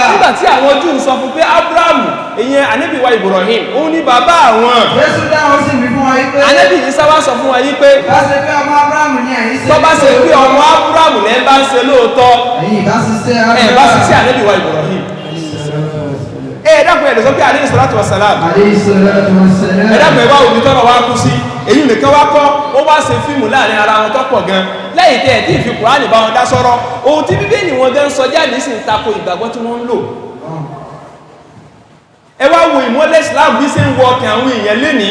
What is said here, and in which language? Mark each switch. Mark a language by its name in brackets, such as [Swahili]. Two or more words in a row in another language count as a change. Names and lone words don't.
[Yoruba] Nígbà tí àwọn Júù ń sọ fún pé Ábúráhámù, ìyẹn ànábì wa Ibrahim, òun ni bàbá àwọn. Jésù dáhùn sí wí fún wa yí pé ànábì Ìsá wá sọ fún wa yí pé bá ṣe pé ọmọ Ábúráhámù ni ẹ̀yin ṣe. Tó bá ṣe pé ọmọ Ábúráhámù lẹ́ bá ń ṣe lóòótọ́, ẹ̀yin bá ṣiṣẹ́ ànábì wa Ibrahim. Ẹ̀dàkùn ẹ̀dẹ̀ sọ pé [Arabic] عليه الصلاة والسلام. [Yoruba] Ẹ̀dàkùn ẹ̀wà òbí tọ́rọ wá kú sí, èyí nìkan wá kọ́, ó wá ṣe fíìmù láàrin ara wọn tọ́pọ̀ gan. Lẹ́yìn tẹ́ ẹ̀ tí ìfi Kùránì bá wọn dá sọ́rọ́, ohun tí Bíbélì wọn gan sọ jáde sí ń tako ìgbàgbọ́ tí wọ́n ń lò. Ẹ wá wo ìmọ́lẹ̀ Islam bí ṣe ń wọ ọkàn àwọn èèyàn lénìí.